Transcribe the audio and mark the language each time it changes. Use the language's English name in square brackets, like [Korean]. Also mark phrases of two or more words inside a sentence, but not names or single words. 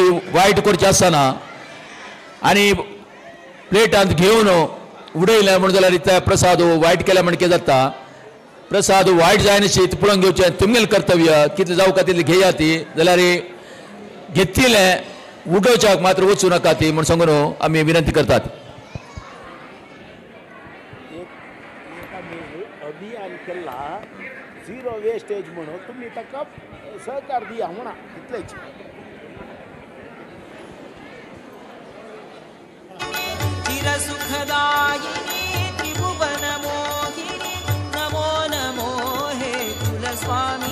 [Konkani] वायट करचे आसना आनी प्लेटांत घेवन उडयलें म्हण जाल्यार ते प्रसाद वायट केल्या म्हण कितें जाता प्रसाद वायट जायनाशी पळोवन घेवचें तुमगेलें कर्तव्य कितलें जावका तितलें घेया ती जाल्यार घेतिल्लें उडोवच्याक मात्र वचूं नाका ती म्हण सांगून आमी विनंती करतात अभियान केला [English] zero wastage [Konkani] म्हणून तुम्ही ताका सहकार दिया म्हणा इतलेच चिरसुखदायिनी त्रिभुवन मोहिनी नमो नमो हे कुलस्वामी